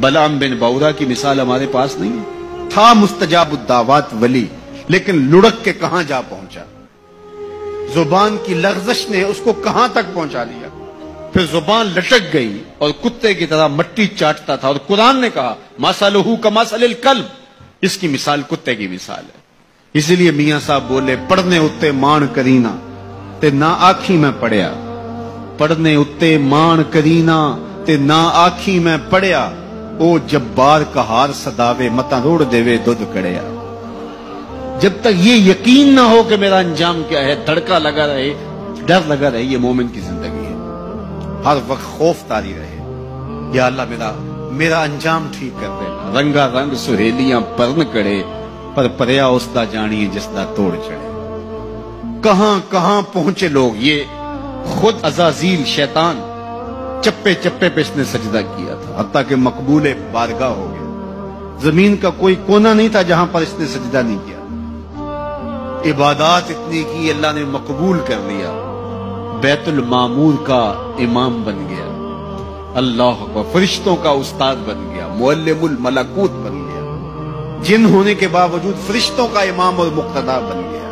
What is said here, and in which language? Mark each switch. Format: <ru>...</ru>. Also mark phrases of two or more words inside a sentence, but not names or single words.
<ur>بلعام بن بورا کی مثال ہمارے پاس نہیں ہے، تھا</ur> <ar>مستجاب الدعوات</ar> <ur>ولی، لیکن لڑک کے کہاں جا پہنچا، زبان کی لغزش نے اس کو کہاں تک پہنچا دیا، پھر زبان لٹک گئی اور کتے کی طرح مٹی چاٹتا تھا، اور قرآن نے کہا</ur> <ar>مثلہ کمثل الکلب،</ar> <ur>اس کی مثال کتے کی مثال ہے۔ اسی لیے میاں صاحب بولے</ur> <pa>پڑھنے اتے مان کرینا تے نہ آنکھی میں پڑھیا، پڑھنے اتے مان کرینا تے نہ آنکھی میں پڑھیا، او جبار کہار صداوے متا روڑ دیوے دودھ کڑیا۔</pa> <ur>جب تک یہ یقین نہ ہو کہ میرا انجام کیا ہے، دھڑکا لگا رہے، ڈر لگا رہے، یہ مومن کی زندگی ہے۔ ہر وقت خوف طاری رہے، یا اللہ میرا انجام ٹھیک کر دے۔</ur> <pa>رنگا رنگ سہیلیاں پرن کڑے، پر پریا اس دا جانی جس دا توڑ چڑھے۔</pa> <ur>کہاں کہاں پہنچے لوگ، یہ خود عزازیل شیطان چپے چپے پہ اس نے سجدہ کیا تھا، حتیٰ کہ مقبول بارگاہ ہو گیا۔ زمین کا کوئی کونا نہیں تھا جہاں پر اس نے سجدہ نہیں کیا، عبادات اتنی کی اللہ نے مقبول کر لیا، بیت المعمور کا امام بن گیا، اللہ کو فرشتوں کا استاد بن گیا،</ur> <ar>معلم الملکوت</ar> <ur>بن گیا، جن ہونے کے باوجود فرشتوں کا امام اور مقتدا بن گیا۔</ur>